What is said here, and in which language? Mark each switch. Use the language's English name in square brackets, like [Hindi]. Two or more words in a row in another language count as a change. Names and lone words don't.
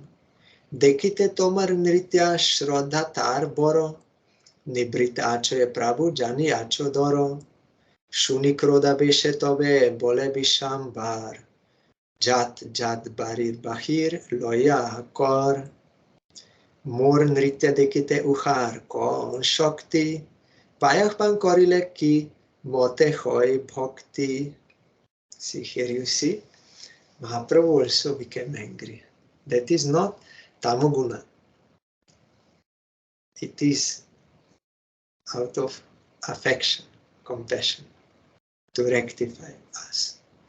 [Bangla] দেখিতে তোমার নৃত্য শ্রদ্ধা তার বড়, নিবৃত আছ এ প্রভু জানি আছ দড়. শুনি ক্রোধ বেশে তবে বলে বিশ্বম্ভর, যাত যাত বাড়ির বাহির লয়া কর. মোর নৃত্য দেখিতে উচার কোন শক্তি, পয়ঃ পান করিলে কি মোতে হয় ভক্তি. [English] See, here you see, Mahaprabhu also became angry. That is not tamoguna. It is out of affection, compassion, to rectify us.